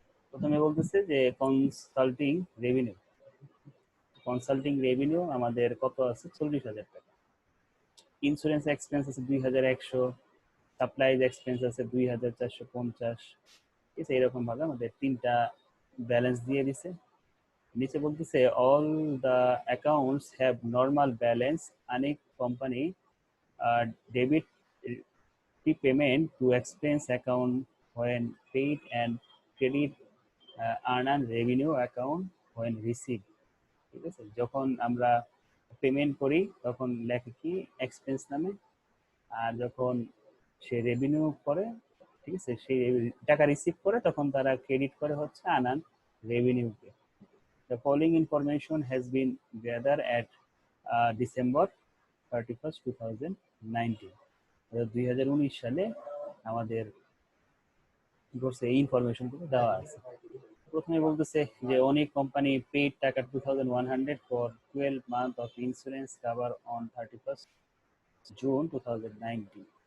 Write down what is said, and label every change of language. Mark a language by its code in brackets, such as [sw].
[bn] প্রথমে বলতেছে যে কনসাল্টিং রেভিনিউ। কনসাল্টিং রেভিনিউ আমাদের কত আছে? 40,000 টাকা। ইন্স্যুরেন্স এক্সপেন্স আছে 2,100, সাপ্লাইজ এক্সপেন্স আছে 2,450। ঠিক আছে, এরকম ভাবে আমাদের তিনটা ব্যালেন্স দিয়ে দিছে। নিচে বলতেছে [en] All the accounts have normal balance, Anik company debit prepayment to expense account when paid and credit earned revenue account when received। [bn] ঠিক আছে, যখন আমরা পেমেন্ট করি তখন লেখে কি এক্সপেন্স নামে, আর যখন সে রেভিনিউ করে, ঠিক আছে, সেই টাকা রিসিভ করে তখন তারা ক্রেডিট করে হচ্ছে আনান রেভিনিউকে। [en] The following information has been gathered at December 31st, 2019। [bn] 2019 সালে আমাদের কি করছে, এই ইনফরমেশনগুলো দেওয়া আছে। প্রথমে বলতেছে যে [en] অনেক company paid টাকা 2,100 for 12 month of insurance cover on 31st June 2019।